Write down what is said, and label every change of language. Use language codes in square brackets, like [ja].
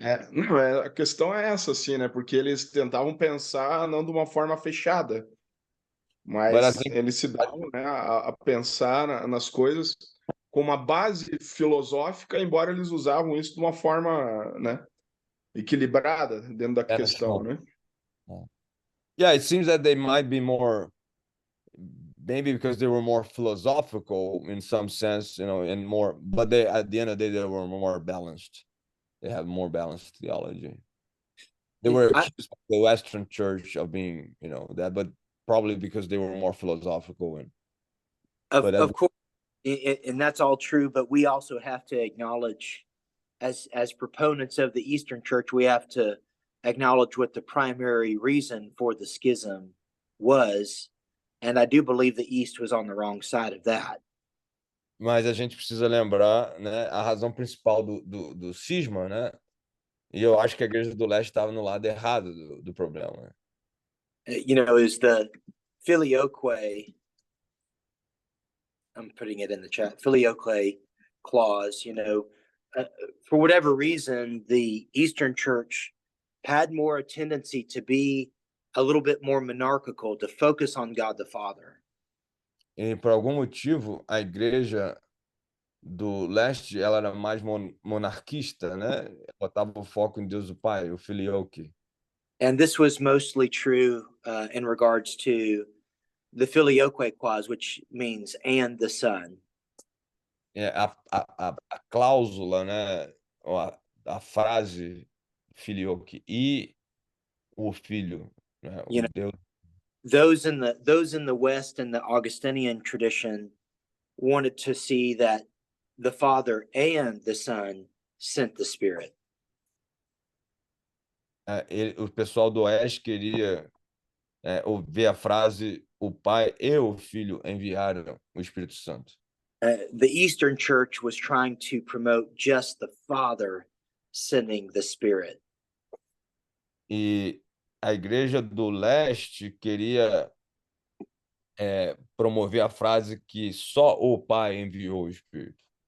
[pt] Não, a questão é essa, assim, né? Porque eles tentavam pensar não de uma forma fechada, mas eles se davam, né, a pensar nas coisas com uma base filosófica, embora eles usavam isso de uma forma, né, equilibrada dentro da questão, né? [en] Yeah, it seems that they might be more, maybe because they were more philosophical in some sense, and more, but they, at the end of the day, they were more balanced. They have more balanced theology. They were accused by the Western Church of being, that, but probably because they were more philosophical. Of course, and that's all true, but we also have to acknowledge, as proponents of the Eastern Church, we have to acknowledge what the primary reason for the schism was, and I do believe the East was on the wrong side of that. [pt] Mas a gente precisa lembrar, né, a razão principal do cisma, né? E eu acho que a Igreja do Leste estava no lado errado do problema. [en] Is the filioque, I'm putting it in the chat, filioque clause, for whatever reason, the Eastern Church had more a tendency to be a little bit more monarchical, to focus on God the Father. [pt] E por algum motivo, a Igreja do Leste, ela era mais monarquista, né? Ela botava o foco em Deus o Pai, o filioque. [en] And this was mostly true in regards to the filioque clause, which means and the Son. [pt] A cláusula, né? A frase filioque e o filho, né? O Deus. [en] Those in the West and the Augustinian tradition wanted to see that the Father and the Son sent the Spirit. [pt] O pessoal do Oeste queria ouvir a frase: o Pai e o Filho enviaram o Espírito Santo. [en] The Eastern Church was trying to promote just the Father sending the Spirit. [pt] E a Igreja do Leste queria promover a frase que só o Pai enviou o Espírito.